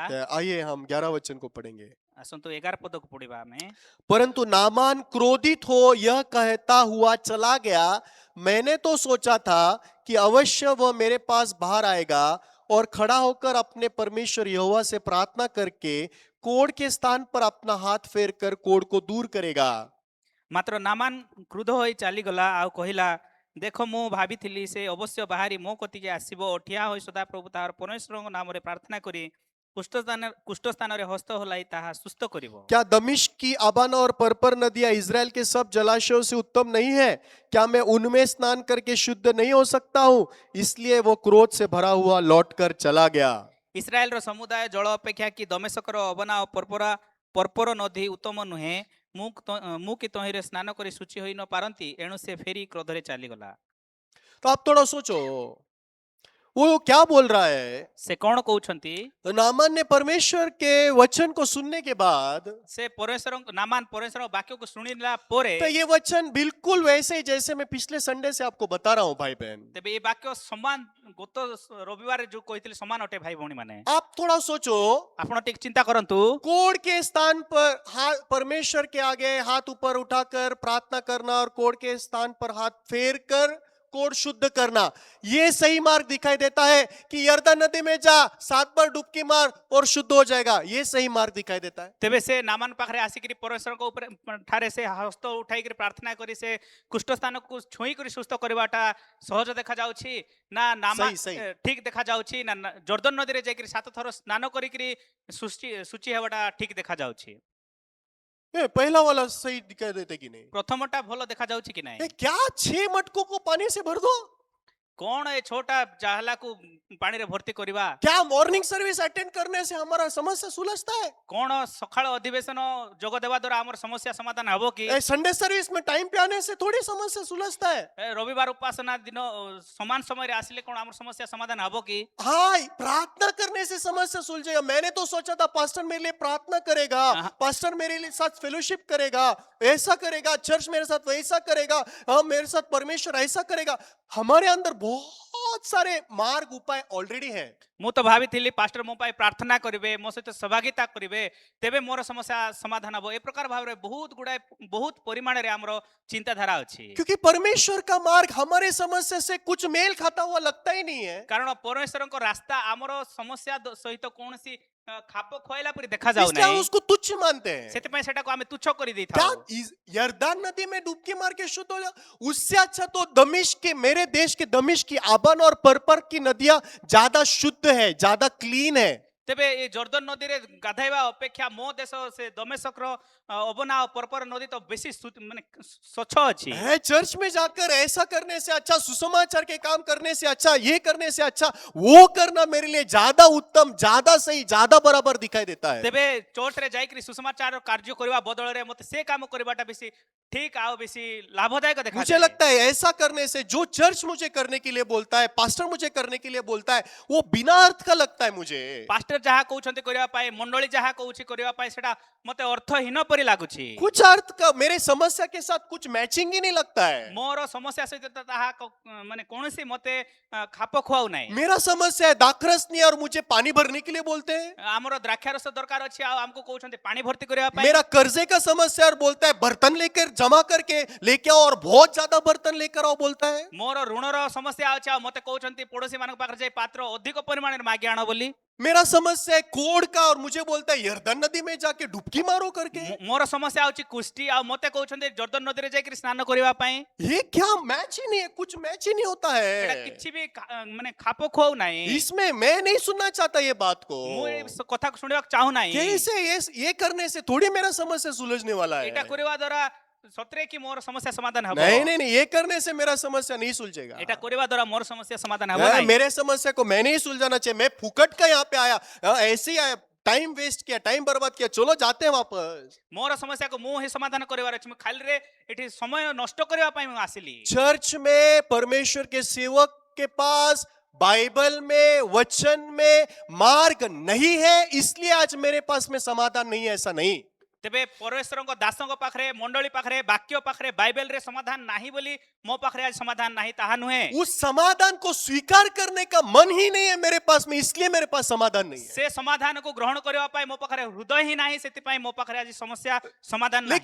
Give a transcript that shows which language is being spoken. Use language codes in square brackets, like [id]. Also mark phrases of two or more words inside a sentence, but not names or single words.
[hi] आइए हम 11 वचन को पढ़ेंगे। [or] ଆସନ୍ତୁ 11 ପଦକୁ ପଢିବା ଆମେ। [hi] परंतु नामान क्रोधित हो यह कहता हुआ चला गया, मैंने तो सोचा था कि अवश्य वह मेरे पास बाहर आएगा और खड़ा होकर अपने परमेश्वर यहोवा से प्रार्थना करके कोढ़ के स्थान पर अपना हाथ फेर कर कोढ़ को दूर करेगा। [or] ମାତ୍ର ନାମାନ କ୍ରୁଦ୍ଧ ହୋଇ ଚାଲିଗଲା ଆଉ କହିଲା, ଦେଖ ମୁଁ ଭାବିଥିଲି ସେ ଅବଶ୍ୟ ବାହାରି ମୋ କତିକି ଆସିବ ଓ ଠିଆ ହୋଇ ସଦାପ୍ରଭୁ ତାହାର ପରମେଶ୍ୱରଙ୍କ ନାମରେ ପ୍ରାର୍ଥନା କରି କୁଷ୍ଠ ସ୍ଥାନରେ ହସ୍ତ ହଲାଇ ତାହା ସୁସ୍ଥ କରିବ। [hi] क्या दमिश्क की अबाना और परपर नदियां इज़राइल के सब जलाशयों से उत्तम नहीं है? क्या मैं उनमें स्नान करके शुद्ध नहीं हो सकता हूं? इसलिए वो क्रोध से भरा हुआ लौटकर चला गया। [or] ଇସ୍ରାଏଲର ସମୁଦାୟ ଜଳ ଅପେକ୍ଷା କି ଦମେଶକର ଅବନା ଓ ପର୍ପର ନଦୀ ଉତ୍ତମ ନୁହେଁ? ମୁଁ କି ତହିଁରେ ସ୍ନାନ କରି ଶୁଚି ହୋଇ ନ ପାରନ୍ତି? ଏଣୁ ସେ ଫେରି କ୍ରୋଧରେ ଚାଲିଗଲା। [hi] तो आप थोड़ा सोचो वो क्या बोल रहा है। [or] ସେ କଣ କହୁଛନ୍ତି? [hi] नामान ने परमेश्वर के वचन को सुनने के बाद, [or] ସେ ନାମାନ ପରମେଶ୍ୱରଙ୍କ ବାକ୍ୟକୁ ଶୁଣିଲା ପରେ, [hi] तो ये वचन बिल्कुल वैसे ही जैसे मैं पिछले संडे से आपको बता रहा हूं भाई बहन। [or] ତେବେ ଏ ବାକ୍ୟ ସମାନ ଗତ ରବିବାର ଯୋଉ କହିଥିଲି ସମାନ ଅଟେ ଭାଇ ଭଉଣୀ ମାନେ। [hi] आप थोड़ा सोचो, [or] ଆପଣ ଟିକେ ଚିନ୍ତା କରନ୍ତୁ, [hi] कोढ़ के स्थान पर हाथ परमेश्वर के आगे हाथ ऊपर उठाकर प्रार्थना करना और कोढ़ के स्थान पर हाथ फेर कर कोढ़ शुद्ध करना, ये सही मार्ग दिखाई देता है कि यरदन नदी में जा 7 बार डुबकी मार और शुद्ध हो जाएगा, ये सही मार्ग दिखाई देता है। [or] ତେବେ ସେ ନାମାନ ପାଖରେ ଆସିକିରି ପରମେଶ୍ୱରଙ୍କ ଉପରେ ଠାରେ ସେ ହସ୍ତ ଉଠାଇକିରି ପ୍ରାର୍ଥନା କରି ସେ କୁଷ୍ଠ ସ୍ଥାନକୁ ଛୁଇଁ କରି ସୁସ୍ଥ କରିବାଟା ସହଜ ଦେଖାଯାଉଛି ନା ନାମାନ ସହି। ଠିକ ଦେଖାଯାଉଛି ନା ଜର୍ଦନ ନଦୀରେ ଯାଇକିରି 7 ଥର ସ୍ନାନ କରିକିରି ଶୁଚି ହେବାଟା ଠିକ ଦେଖାଯାଉଛି? [hi] ये पहला वाला सही दिखाई देता कि नहीं? [or] ପ୍ରଥମଟା ଭଲ ଦେଖାଯାଉଛି କି ନାହିଁ? [hi] ये क्या 6 मटकों को पानी से भर दो? [or] କଣ ଏ ଛୋଟା ଜାହଲାକୁ ପାଣିରେ ଭର୍ତ୍ତି କରିବା? [hi] क्या [en] morning service attend [hi] करने से हमारा समस्या सुलझता है? [or] କଣ ସକାଳ ଅଧିବେଶନ ଯୋଗ ଦେବା ଦ୍ୱାରା ଆମର ସମସ୍ୟା ସମାଧାନ ହେବ କି? [en] Sunday service [hi] में टाइम पे आने से थोड़ी समस्या सुलझता है। [or] ରବିବାର ଉପାସନା ଦିନ ସମାନ ସମୟରେ ଆସିଲେ କଣ ଆମର ସମସ୍ୟା ସମାଧାନ ହେବ କି? [hi] हाँ, प्रार्थना करने से समस्या सुलझेगा। मैंने तो सोचा था पास्टर मेरे लिए प्रार्थना करेगा, पास्टर मेरे लिए साथ फेलोशिप करेगा, ऐसा करेगा, चर्च मेरे साथ वैसा करेगा, हाँ मेरे साथ परमेश्वर ऐसा करेगा। हमारे अंदर बहुत सारे मार्ग उपाय ऑलरेडी है। [or] ମୁଁ ତ ଭାବିଥିଲି ପାଷ୍ଟର ମୋ ପାଇଁ ପ୍ରାର୍ଥନା କରିବେ, ମୋ ସହିତ ସହଭାଗିତା କରିବେ, ତେବେ ମୋର ସମସ୍ୟା ସମାଧାନ ହେବ। ଏ ପ୍ରକାର ଭାବରେ ବହୁତ ପରିମାଣରେ ଆମର ଚିନ୍ତାଧାରା ଅଛି। [hi] क्योंकि परमेश्वर का मार्ग हमारे समस्या से कुछ मेल खाता हुआ लगता ही नहीं है। [or] କାରଣ ପରମେଶ୍ୱରଙ୍କ ରାସ୍ତା ଆମର ସମସ୍ୟା ସହିତ କୌଣସି ଖାପ ଖୁଆଇଲା ପରି ଦେଖାଯାଉ [hi] इसलिए हम [or] ନାହିଁ। [hi] उसको तुच्छ मानते हैं। [or] ସେଥିପାଇଁ ସେଟାକୁ ଆମେ ତୁଚ୍ଛ [hi] क्या [or] କରିଦେଇଥାଉ। [hi] यरदान नदी में डुबकी मार के शुद्ध हो जाओ? उससे अच्छा तो दमिश्क के, मेरे देश के दमिश्क की आबन और परपर की नदियां ज्यादा शुद्ध है, ज्यादा क्लीन है। [or] ତେବେ ଏ ଜର୍ଦ୍ଦନ ନଦୀରେ ଗାଧେଇବା ଅପେକ୍ଷା ମୋ ଦେଶ ସେ ଦମେଶକର ଅବନା ଆଉ ପରପର ନଦୀ ତ ବେଶୀ ମାନେ ସ୍ୱଚ୍ଛ ଅଛି। [hi] है चर्च में जाकर ऐसा करने से अच्छा, सुसमाचार के काम करने से अच्छा, ये करने से अच्छा, वो करना मेरे लिए ज्यादा उत्तम, ज्यादा सही, ज्यादा बराबर दिखाई देता है। [or] ତେବେ ଚର୍ଚ୍ଚରେ ଯାଇକରି ସୁସମାଚାର କାର୍ଯ୍ୟ କରିବା ବଦଳରେ ମତେ ସେ କାମ କରିବାଟା ବେଶୀ ଠିକ ଆଉ ବେଶୀ ଲାଭଦାୟକ [hi] मुझे [or] ଦେଖାଯାଏ। [hi] लगता है ऐसा करने से जो चर्च मुझे करने के लिए बोलता है, पास्टर मुझे करने के लिए बोलता है, वो बिना अर्थ का लगता है मुझे। [or] ପାଷ୍ଟର ଯାହା କହୁଛନ୍ତି କରିବା ପାଇଁ, ମଣ୍ଡଳୀ ଯାହା କହୁଛି କରିବା ପାଇଁ, ସେଟା ମତେ ଅର୍ଥହୀନ ପରି ଲାଗୁଛି। [hi] कुछ अर्थ का मेरे समस्या के साथ कुछ मैचिंग ही नहीं लगता है। [or] ମୋର ସମସ୍ୟା ସହିତ ତାହା ମାନେ କୌଣସି ମତେ ଖାପ ଖୁଆଉ ନାହିଁ। [hi] मेरा समस्या है दाखरस नहीं है और मुझे पानी भरने के लिए बोलते हैं। [or] ଆମର ଦ୍ରାକ୍ଷା ରସ ଦରକାର ଅଛି ଆଉ ଆମକୁ କହୁଛନ୍ତି ପାଣି ଭର୍ତ୍ତି କରିବା ପାଇଁ। [hi] मेरा कर्जे का समस्या और बोलता है बर्तन लेकर जमा करके लेके आओ और बहुत ज्यादा बर्तन लेकर आओ बोलता है। [or] ମୋର ଋଣର ସମସ୍ୟା ଅଛି ଆଉ ମତେ କହୁଛନ୍ତି ପଡୋଶୀ ମାନଙ୍କ ପାଖରେ ଯାଇ ପାତ୍ର ଅଧିକ ପରିମାଣରେ ମାଗି ଆଣ ବୋଲି। [hi] मेरा समस्या है कोढ़ का और मुझे बोलता है यरदन नदी में जाके डुबकी मारो करके। [or] ମୋର ସମସ୍ୟା ହେଉଛି କୁଷ୍ଟି ଆଉ ମତେ କହୁଛନ୍ତି ଜର୍ଦ୍ଦନ ନଦୀରେ ଯାଇକରି ସ୍ନାନ କରିବା ପାଇଁ। [hi] ये क्या मैच ही नहीं है, कुछ मैच ही नहीं होता [or] ଏଟା [hi] है। [or] କିଛି ବି ମାନେ ଖାପ ଖୁଆଉ ନାହିଁ। [hi] इसमें मैं नहीं सुनना चाहता ये बात को। [or] ମୁଁ ଏ କଥାକୁ ଶୁଣିବାକୁ ଚାହୁଁ ନାହିଁ। [hi] कैसे ये करने से थोड़ी मेरा समस्या सुलझने वाला [or] ଏଟା [hi] है। [or] କରିବା ଦ୍ୱାରା ସତରେ କି ମୋର ସମସ୍ୟା ସମାଧାନ ହେବ। [hi] नहीं नहीं नहीं, ये करने से मेरा समस्या नहीं सुलझेगा। [or] ଏଟା କରିବା ଦ୍ୱାରା ମୋର ସମସ୍ୟା ସମାଧାନ ହେବ [hi] हाँ, [or] ନାହିଁ। [hi] मेरे समस्या को मैं नहीं सुलझाना चाहिए। मैं फुकट का यहाँ पे आया, ऐसे ही आया, [en] time waste [hi] किया, टाइम बर्बाद किया, चलो जाते हैं वापस। [or] ମୋର ସମସ୍ୟାକୁ ମୁଁ ହିଁ ସମାଧାନ କରିବାର ଅଛି। ମୁଁ ଖାଲିରେ ଏଠି ସମୟ ନଷ୍ଟ କରିବା ପାଇଁ ମୁଁ ଆସିଲି। [hi] चर्च में परमेश्वर के सेवक के पास बाइबल में, वचन में मार्ग नहीं है, इसलिए आज मेरे पास में समाधान नहीं है, ऐसा नहीं। [or] ତେବେ ପରମେଶ୍ୱରଙ୍କ ଦାସଙ୍କ ପାଖରେ, ମଣ୍ଡଳୀ ପାଖରେ, ବାକ୍ୟ ପାଖରେ, ବାଇବେଲରେ ସମାଧାନ ନାହିଁ ବୋଲି ମୋ ପାଖରେ ଆଜି ସମାଧାନ ନାହିଁ ତାହା ନୁହେଁ। [hi] उस समाधान को स्वीकार करने का मन ही नहीं है मेरे पास में, इसलिए मेरे पास समाधान नहीं है। [or] ସେ ସମାଧାନକୁ ଗ୍ରହଣ କରିବା ପାଇଁ ମୋ ପାଖରେ ହୃଦୟ ହିଁ ନାହିଁ, ସେଥିପାଇଁ ମୋ ପାଖରେ ଆଜି ସମସ୍ୟା ସମାଧାନ ନାହିଁ।